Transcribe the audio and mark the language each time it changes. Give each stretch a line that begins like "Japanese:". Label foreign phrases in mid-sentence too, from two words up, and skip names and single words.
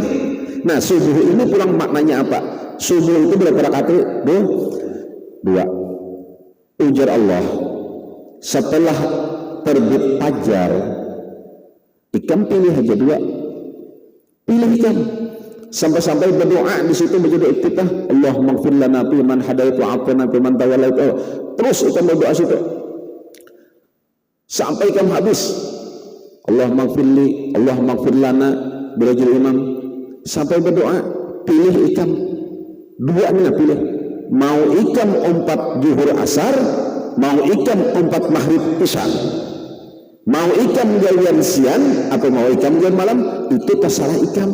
Banjar: Nah subuh ini pulang maknanya apa? Subuh itu berapa rakaat? 2. Ujar Allah setelah terbit fajar ikam pilih aja 2 pilih ikam sampai-sampai berdoa di situ menjadi iftitah
Arabic: اللهم اغفر لنا في من هديت وعافنا في من توليت
Banjar: terus ikam berdoa situ sampai ikam habis
Arabic: اللهم اغفر لي اللهم اغفر لنا برجل إمام
Banjar: sampai berdoa pilih ikam 2 nih pilih mau ikam 4 zuhur asar mau ikam 4 maghrib isya mau ikam gawian siang atau mau ikam gawian malam itu terserah ikam.